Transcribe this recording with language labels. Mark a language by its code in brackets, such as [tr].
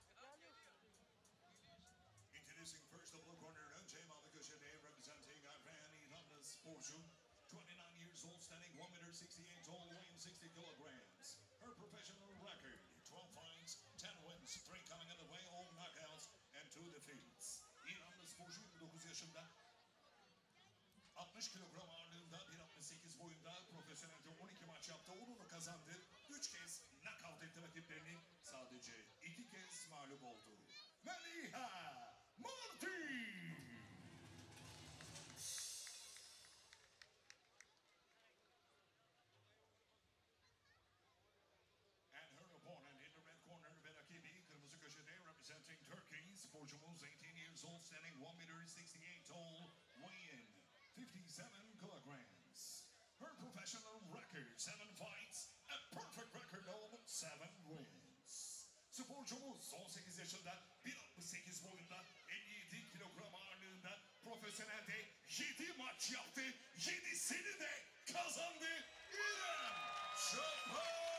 [en] Introducing first the blue corner, representing Iran, [tr] İranlı sporcu. [en] 29 years old, standing 1.68 tall, weighing 60 kilograms. Her professional record, 12 fights, 10 wins, 3 coming in the way, all knockouts, and 2 defeats. [tr] İranlı sporcu 29 yaşında. 60 kilogram ağırlığında, 1.68 boyunda, profesyonelde 12 maç yaptı, 10'unu kazandı. 3 kez knockout etti rakiplerini, sadece 2 kez mağlup oldu. M.MARDI! [en] And her opponent in the red corner, Berakibi, [tr] kırmızı köşede, [en] representing Turkey. [tr] Sporcumuz [en] 18 years old, standing 1.68 tall, weighing 57 kilograms. Her professional record, 7 fights, a perfect record of 7 wins. [tr] Sporcumuz 18 yaşında, 1.68 boyunda, 57 kilogram ağırlığında, profesyonelde 7 maç yaptı, 7'sini de kazandı. I.CAPAR!